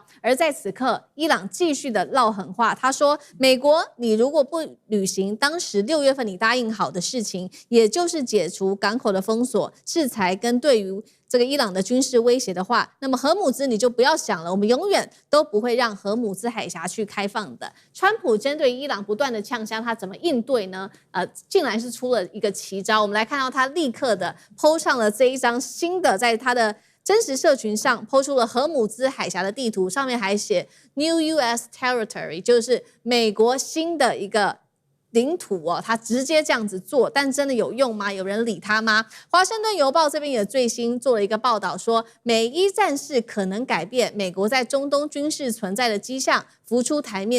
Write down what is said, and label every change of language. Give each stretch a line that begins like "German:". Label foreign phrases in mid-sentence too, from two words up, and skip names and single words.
Chinese: 而在此刻，伊朗繼續的撂狠話，他說：“美國，你如果不履行當時6月份你答應好的事情，也就是解除港口的封鎖、制裁跟對於這個伊朗的軍事威脅的話，那麼荷姆茲你就不要想了，我們永遠都不會讓荷姆茲海峽去開放的。” 川普針對伊朗不斷的嗆聲，他怎麼應對呢？竟然是出了一個奇招。我們來看到他立刻的 po 上了這一張新的，在他的真實社群上 po 出了荷姆茲海峽的地圖，上面還寫
English: New U.S.
Chinese: Territory，就是美國新的一個領土哦，他直接這樣子做，但真的有用嗎？有人理他嗎？華盛頓郵報這邊也最新做了一個報道，說美伊戰事可能改變美國在中東軍事存在的跡象浮出台面。